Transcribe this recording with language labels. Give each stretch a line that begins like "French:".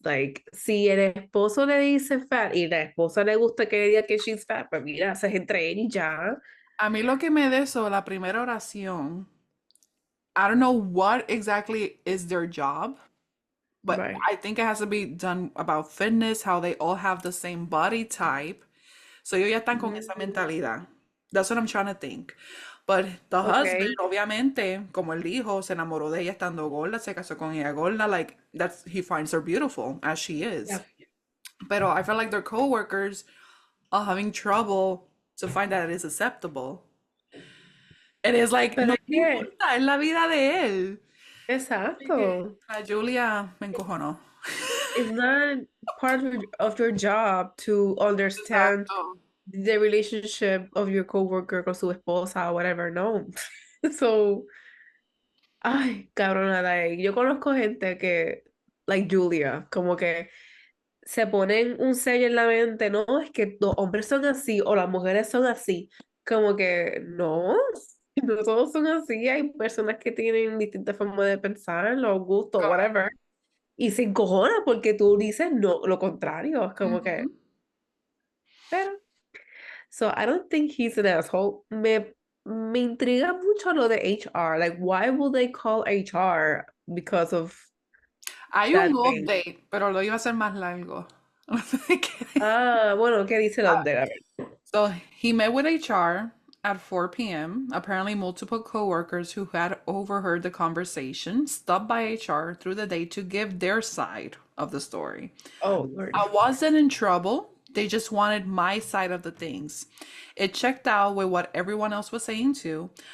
Spanish: Like, si el esposo le dice fat y la esposa le gusta que le diga que
English: she's fat,
Spanish: pues mira, se es entre él y ya. A mí lo que me de eso, la primera oración,
English: I don't know what exactly is their job, but Right. I think it has to be done about fitness, how they all have the same body type.
Spanish: So ellos ya están con esa Mm, mentalidad.
English: That's what I'm trying to think. But the husband, okay.
Spanish: obviamente, como él dijo, se enamoró de ella estando gorda, se casó con ella gorda.
English: Like, that's, he finds her beautiful as she is. Yeah.
Spanish: Pero
English: I feel like their coworkers are having trouble to find that it is acceptable. And it's like,
Spanish: Pero no es me que, importa, es la vida de él. Así que exacto. a Julia me encojonó.
English: It's not part of your job to understand
Spanish: Exacto.
English: the relationship of your coworker
Spanish: con su esposa o
English: whatever, no.
Spanish: So, ay, cabrona, like, yo conozco gente que, like Julia, como que se ponen un sello en la mente, no, es que los hombres son así o las mujeres son así, como que no, no todos son así, hay personas que tienen distintas formas de pensar, los gustos, whatever, Correcto. y se encojona porque tú dices no, lo contrario, es como que, Ujú.
English: pero, so I don't think he's an asshole.
Spanish: Me intriga mucho lo de
English: HR, like why would they call HR because of
Spanish: Hay un
English: that thing?
Spanish: update, pero lo iba a hacer más largo. Ah, bueno, ¿qué dice la de? A ver.
English: So he met with HR at 4 p.m. Apparently, multiple coworkers who had overheard the conversation stopped by HR through the day to give their side of the story. Oh, Lord. I wasn't in trouble. They just wanted my side of the things. It checked out with what everyone else was saying too.